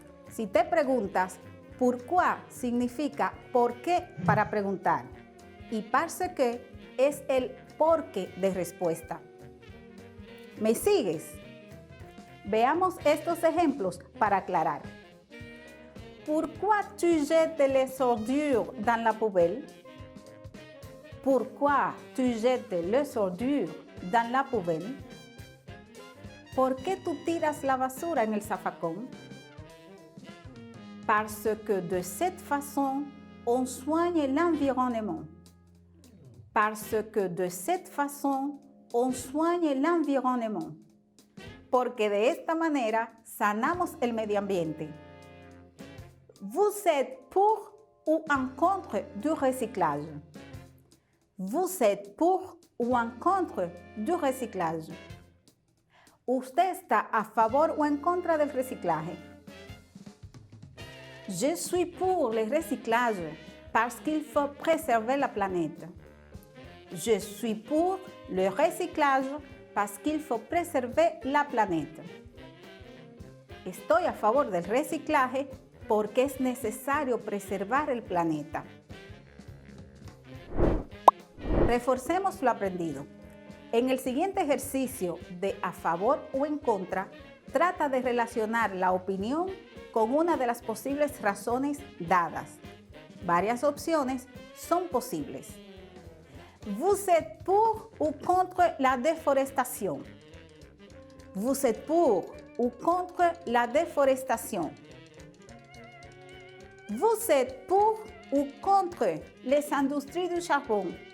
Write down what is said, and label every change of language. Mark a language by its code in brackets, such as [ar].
[es] Si te preguntas, pourquoi significa por qué para preguntar y parce que es el porqué de respuesta. ¿Me sigues? Veamos estos ejemplos para aclarar. [fr] Pourquoi tu jettes les ordures dans la poubelle? Pourquoi tu jettes les ordures dans la poubelle? [es] ¿Por qué tú tiras la basura en el zafacón? [fr] Parce que de cette façon, on soigne l'environnement. Parce que de cette façon, on soigne l'environnement. [es] Porque de esta manera sanamos el medio ambiente. [fr] Vous êtes pour ou en contre du recyclage? Vous êtes pour ou en contre du recyclage? [es] ¿Usted está a favor o en contra del reciclaje? [fr] Je suis pour le recyclage parce qu'il faut préserver la planète. Je suis pour le recyclage parce qu'il faut préserver la planète. [es] Estoy a favor del reciclaje porque es necesario preservar el planeta. Reforcemos lo aprendido. En el siguiente ejercicio de a favor o en contra, trata de relacionar la opinión con una de las posibles razones dadas. Varias opciones son posibles. [fr] Vous êtes pour ou contre la déforestation? Vous êtes pour ou contre la déforestation? Vous êtes pour ou contre les industries du charbon?